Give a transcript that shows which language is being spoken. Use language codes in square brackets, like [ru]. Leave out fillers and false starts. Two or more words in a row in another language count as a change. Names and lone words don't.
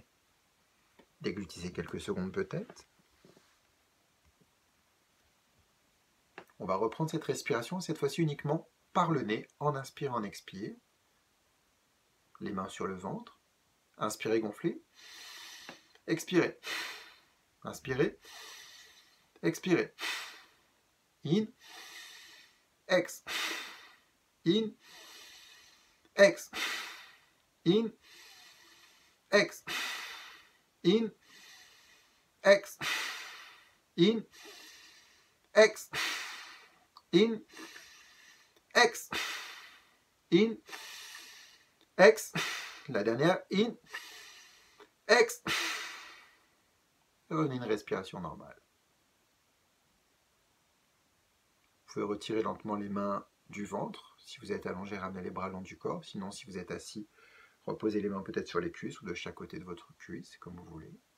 [fr] Déglutissez quelques secondes peut-être. On va reprendre cette respiration, cette fois-ci uniquement par le nez, en inspirant, en expirant. Les mains sur le ventre. Inspirez, gonflez. Expirez. Inspirez. Expirez. In. Ex. In. Ex. In. Ex. In. Ex. In. Ex. In. Ex. In. Ex. La dernière. In. Ex. Revenez une respiration normale. Vous pouvez retirer lentement les mains du ventre. Si vous êtes allongé, ramenez les bras le long du corps. Sinon, si vous êtes assis, reposez les mains peut-être sur les cuisses ou de chaque côté de votre cuisse, comme vous voulez.